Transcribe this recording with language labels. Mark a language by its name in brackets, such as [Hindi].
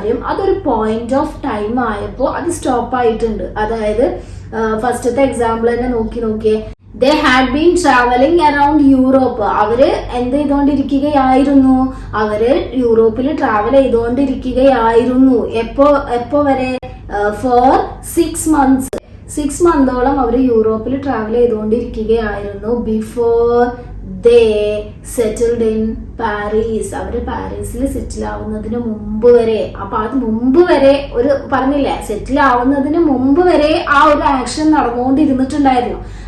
[Malayalam] അതൊരു point of time ആയപ്പോൾ അത് സ്റ്റോപ്പ് ആയിട്ടുണ്ട്. അതായത് ഫസ്റ്റത്തെ എക്സാമ്പിൾ തന്നെ നോക്കിയേ. [English] They had been traveling around Europe. [Malayalam] അവര് എന്ത് ചെയ്തുകൊണ്ടിരിക്കുകയായിരുന്നു? അവര് യൂറോപ്പിൽ ട്രാവൽ ചെയ്തുകൊണ്ടിരിക്കുകയായിരുന്നു. എപ്പോ വരെ? [English] For 6 months. [Malayalam] 6 മന്തോളം അവർ യൂറോപ്പിൽ travel ചെയ്തുകൊണ്ടിരിക്കുകയായിരുന്നു. [English] Before they settled in Paris. [Malayalam] അവർ പാരീസിൽ സെറ്റിൽ ആവുന്നതിന് മുമ്പ് വരെ. അപ്പൊ അത് മുമ്പ് വരെ ഒരു പറഞ്ഞില്ലേ, സെറ്റിൽ ആവുന്നതിന് മുമ്പ് വരെ ആ ഒരു ആക്ഷൻ നടന്നുകൊണ്ടിരുന്നിട്ടുണ്ടായിരുന്നു.